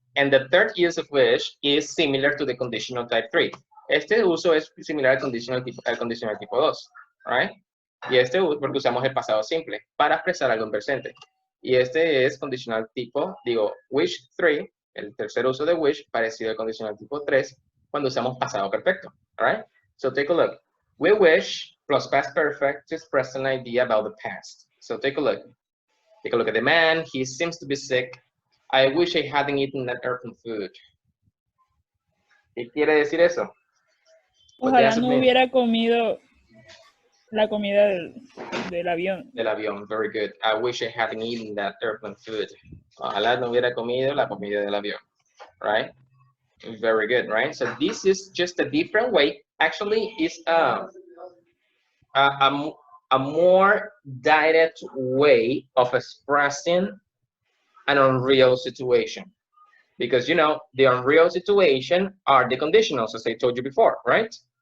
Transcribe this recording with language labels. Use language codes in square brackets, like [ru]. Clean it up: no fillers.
[en] And the third use of which is similar to the conditional type 3. [es] Este uso es similar al conditional tipo 2, right? Y este porque usamos el pasado simple para expresar algo en presente. Y este es condicional tipo, wish 3, el tercer uso de wish, parecido al condicional tipo 3, cuando usamos pasado perfecto, [en] all right? So take a look. We wish plus past perfect to express an idea about the past. So take a look. Take a look at the man. He seems to be sick. I wish I hadn't eaten that earthen food. [es] ¿Qué quiere decir eso? Ojalá no hubiera comido la comida del avión. Del avión, [en] very good. I wish I hadn't eaten that airplane food. [es] Ojalá no hubiera comido la comida del avión, right? [en] Very good, right? So this is just a different way. Actually, it's a more direct way of expressing an unreal situation. Because, you know, the unreal situation are the conditionals, as I told you before, right?